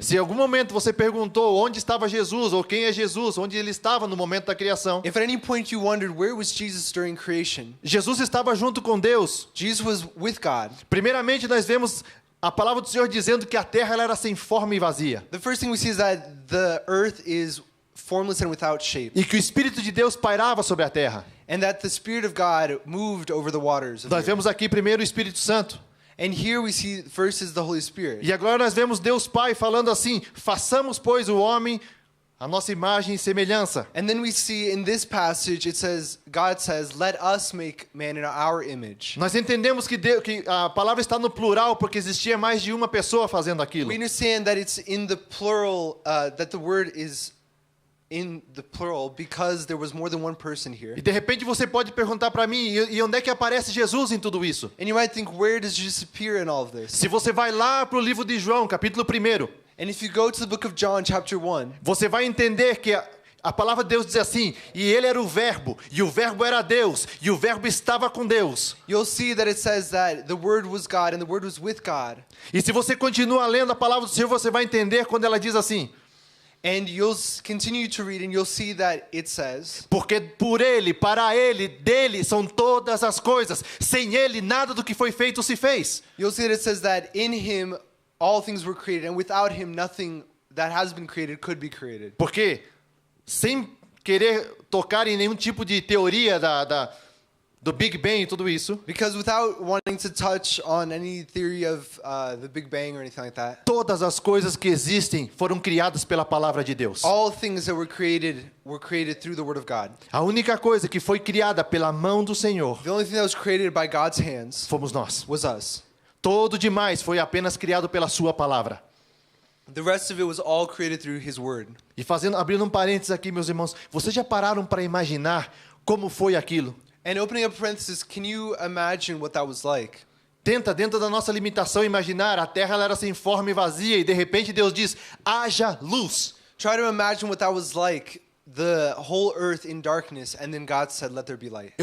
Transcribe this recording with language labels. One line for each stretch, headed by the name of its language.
Portuguese: Se em algum momento você perguntou onde estava Jesus, ou quem é Jesus, onde ele estava no momento da criação,
English: If at any point you wondered where was Jesus during creation,
Portuguese: Jesus estava junto com Deus.
English: Jesus was with God.
Portuguese: Primeiramente, nós vemos a palavra do Senhor dizendo que a terra ela era sem forma e vazia.
English: The first thing we see is that the earth is formless and without shape,
Portuguese: E que o Espírito de Deus pairava sobre a terra.
English: and that the Spirit of God moved over the waters of the
Portuguese: Nós
English: earth.
Portuguese: vemos aqui primeiro o Espírito Santo.
English: And here we see first is the Holy Spirit.
Portuguese: E agora nós vemos Deus Pai falando assim, façamos, pois, o homem a nossa imagem e semelhança.
English: And then we see in this passage, it says, God says, let us make man in our image.
Portuguese: Nós entendemos que a palavra está no plural porque existia mais de uma pessoa fazendo aquilo.
English: We understand that it's in the plural, that the word is in the plural because there was more than one person here.
Portuguese: E de repente você pode perguntar para mim, e onde é que aparece Jesus em tudo isso?
English: And you might think, where does Jesus appear in all of this?
Portuguese: Se você vai lá para o livro de João, capítulo 1,
English: And if you go to the book of John, chapter 1,
Portuguese: você vai entender que a palavra de Deus diz assim, e ele era o verbo, e o verbo era Deus, e o verbo estava com Deus.
English: you'll see that it says that the word was God and the word was with God.
Portuguese: E se você continua lendo a palavra do Senhor, você vai entender quando ela diz assim,
English: And you'll continue to read and you'll see that it says,
Portuguese: porque por ele, para ele, dele são todas as coisas, sem ele nada do que foi feito se fez.
English: you'll see that it says that in him all things were created and without him nothing that has been created could be created.
Portuguese: Porque, sem querer tocar em nenhum tipo de teoria do Big Bang e tudo isso,
English: Because without wanting to touch on any theory of the Big Bang or anything like that,
Portuguese: todas as coisas que existem foram criadas pela palavra de Deus.
English: all things that were created through the word of God.
Portuguese: A única coisa que foi criada pela mão do Senhor
English: The only thing that was created by God's hands
Portuguese: fomos nós.
English: was us.
Portuguese: Todo demais foi apenas criado pela sua palavra.
English: The rest of it was all created through his word.
Portuguese: E abrindo um parênteses aqui, meus irmãos, vocês já pararam para imaginar como foi aquilo?
English: And opening up parenthesis, can you imagine what that was like?
Portuguese: Tenta, dentro da nossa limitação, imaginar a terra ela era sem forma e vazia e de repente Deus diz, haja luz.
English: Try to imagine what that was like, the whole earth in darkness, and then God said, let there be light.